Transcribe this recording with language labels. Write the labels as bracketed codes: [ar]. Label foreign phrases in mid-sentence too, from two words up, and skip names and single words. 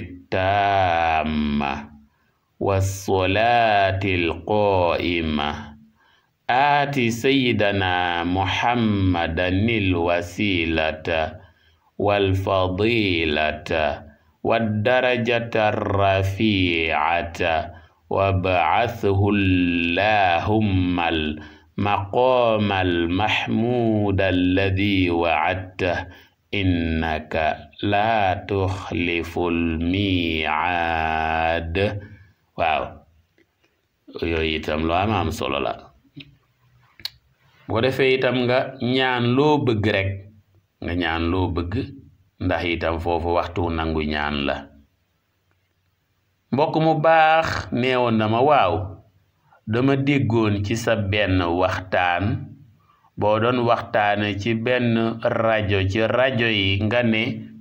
[ar] التامة والصلاة القائمة آت سيدنا محمدا الوسيلة والفضيلة والدرجة الرفيعة وابعثه اللهم المقام المحمود الذي وعدته إنك لا تخلف [wo] الميعاد waaw yooyu itam lu am solo la bu ko defee itam nga ñaan loo bëgg rek nga ñaan loo bëgg ndax itam foofu waxtu nangu ñaan la mbokk mu baax neewoon na ma waaw dama déggoon ci sa benn waxtaan boo doon waxtaane ci benn rajo ci rajo yi nga ne